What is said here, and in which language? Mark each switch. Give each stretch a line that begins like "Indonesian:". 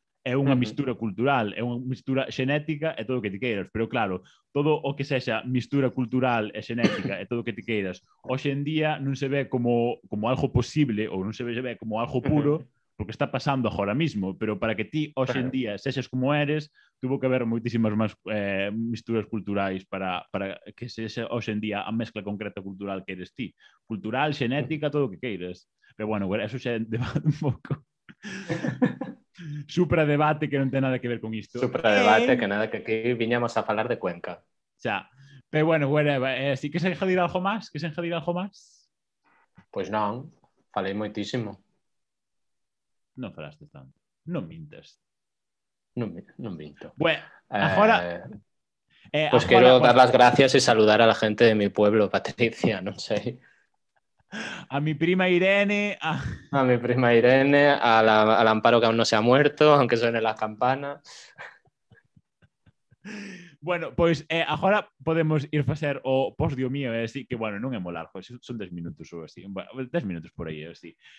Galician: É unha mistura cultural, é unha mistura xenética e todo o que ti queiras, pero claro, todo o que sexa mistura cultural e xenética e todo o que ti queiras, hoxe en día non se ve como algo posible ou non se ve como algo puro, porque está pasando agora mismo, pero para que ti hoxe en día sexas como eres, tuvo que haber moitísimas máis misturas culturais para que sexa hoxe en día a mezcla concreta cultural que eres ti. Cultural, xenética, todo o que queiras. Pero bueno, eso xa é debate un pouco. Supradebate que non ten nada que ver con isto. Supradebate que nada, que aquí viñamos a falar de Cuenca. Xa. Pero bueno, si que se enjadir algo máis? Que se enjadir algo máis? Pois non, falei moitísimo. Non falaste tanto. Non mintas. Non minto. Bueno, agora...
Spanish: Pues quiero dar las gracias y saludar a la gente de mi pueblo, Patricia,
Galician: non sei.
Spanish: A mi prima Irene... A mi prima Irene, al Amparo que aún no se ha muerto, aunque suene las campanas.
Galician: Bueno, pois agora podemos ir facer o post dio mío, así que, bueno, non é molar, son 10 minutos ou así, 10 minutos por aí, así.